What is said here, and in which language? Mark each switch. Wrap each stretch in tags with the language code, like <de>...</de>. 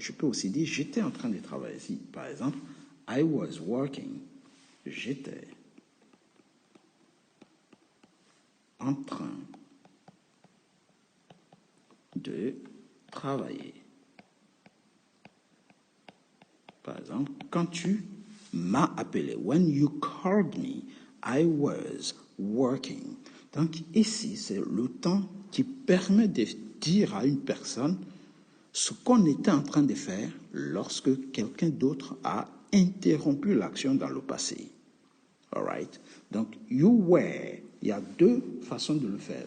<fr>Je peux aussi dire j'étais en train de travailler. Si, par exemple,</fr> <en>I was working,</en> <fr>j'étais en train de travailler. Par exemple, quand tu m'as appelé,</fr> <en>when you called me, I was working.</en> <fr>Donc ici, c'est le temps qui permet de dire à une personne ce qu'on était en train de faire lorsque quelqu'un d'autre a interrompu l'action dans le passé.</fr> <en>All right?</en> <fr>Donc,</fr> <en>you were,</en> <fr>il y a deux façons de le faire.</fr>